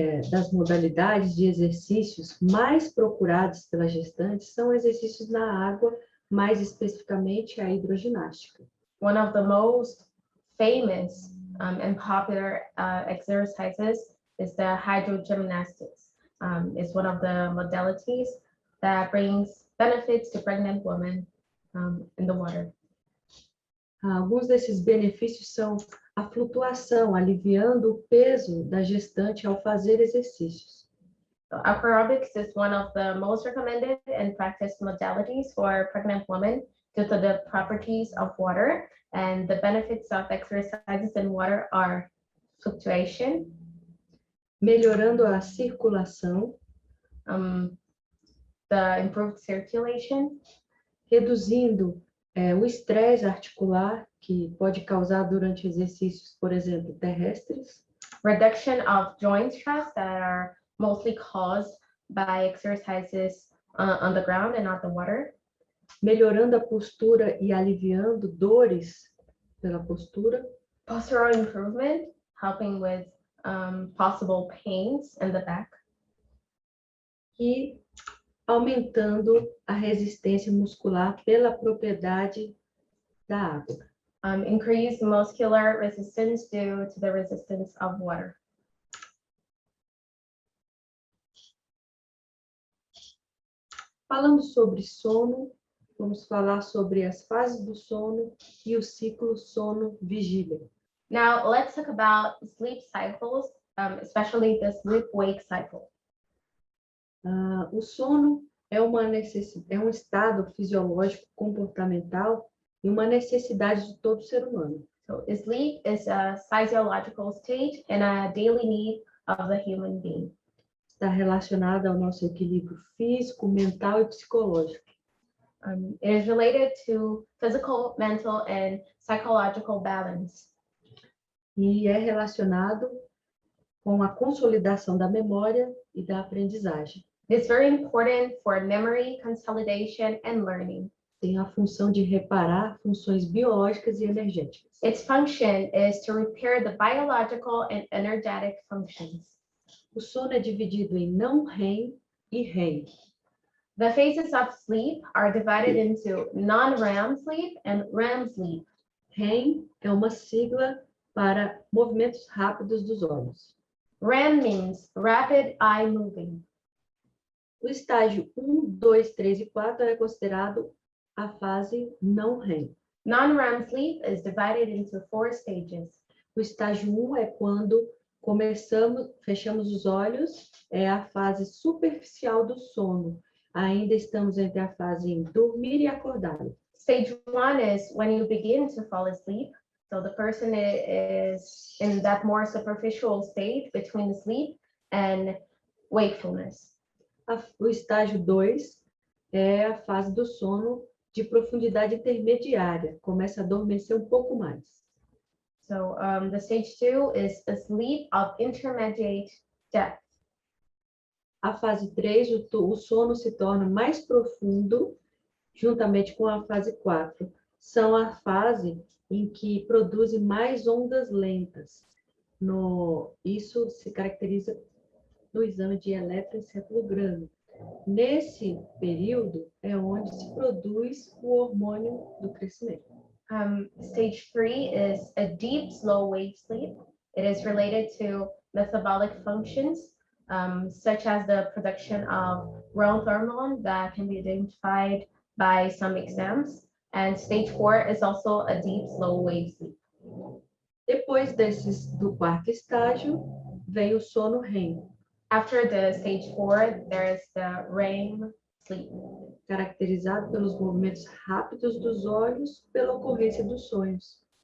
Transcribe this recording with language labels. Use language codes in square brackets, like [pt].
[pt] Das modalidades de exercícios mais procurados pelas gestantes são exercícios na água, mais especificamente a hidroginástica. [en] One of the most famous and popular exercises is the hydrogymnastics. It's one of the modalities that brings benefits to pregnant women in the water. [pt] Alguns desses benefícios são a flutuação, aliviando o peso da gestante ao fazer exercícios. [en] So aquarobics is one of the most recommended and practiced modalities for pregnant women due to the properties of water, and the benefits of exercises in water are fluctuation, [pt] melhorando a circulação, [en] the improved circulation, [pt] reduzindo o estresse articular que pode causar durante exercícios, por exemplo, terrestres, [en] reduction of joint stress that are mostly caused by exercises on the ground and not the water, [pt] melhorando a postura e aliviando dores pela postura, [en] postural improvement, helping with possible pains in the back, [pt] e aumentando a resistência muscular pela propriedade da água. [en] Increase muscular resistance due to the resistance of water. [pt] Falando sobre sono, vamos falar sobre as fases do sono e o ciclo sono-vigília. [en] Now let's talk about sleep cycles, especially the sleep-wake cycle. [pt] O sono é um estado fisiológico comportamental e uma necessidade de todo ser humano. [en] So sleep is a physiological state and a daily need of the human being. [pt] Está relacionado ao nosso equilíbrio físico, mental e psicológico. [en] It is related to physical, mental, and psychological balance. [pt] E é relacionado com a consolidação da memória e da aprendizagem. [en] It's very important for memory, consolidation, and learning. [pt] Tem a função de reparar funções biológicas e energéticas. [en] Its function is to repair the biological and energetic functions. [pt] O sono é dividido em não REM e REM. [en] The phases of sleep are divided into non-REM sleep and REM sleep. [pt] REM é uma sigla para movimentos rápidos dos olhos. [en] REM means rapid eye moving. [pt] O estágio 1, 2, 3 e 4 é considerado a fase não REM. [en] Non-REM sleep is divided into 4 stages. [pt] O estágio 1 é quando fechamos os olhos, é a fase superficial do sono. Ainda estamos entre a fase em dormir e acordar. [en] Stage 1 is when you begin to fall asleep. So the person is in that more superficial state between sleep and wakefulness. [pt] O estágio 2 é a fase do sono de profundidade intermediária. Começa a adormecer um pouco mais. [en] So the stage 2 is a sleep of intermediate depth. [pt] A fase 3, o sono se torna mais profundo, juntamente com a fase 4. São a fase em que produzem mais ondas lentas. Isso se caracteriza no exame de eletroencefalograma. Nesse período é onde se produz o hormônio do crescimento. [en] Stage 3 is a deep, slow wave sleep. It is related to metabolic functions, such as the production of growth hormone that can be identified by some exams. And stage 4 is also a deep, slow wave sleep. [pt] Depois do quarto estágio, vem o sono REM. [en] After the stage 4, there is the REM sleep. [pt] Caracterizado pelos movimentos rápidos dos olhos pela ocorrência dos sonhos.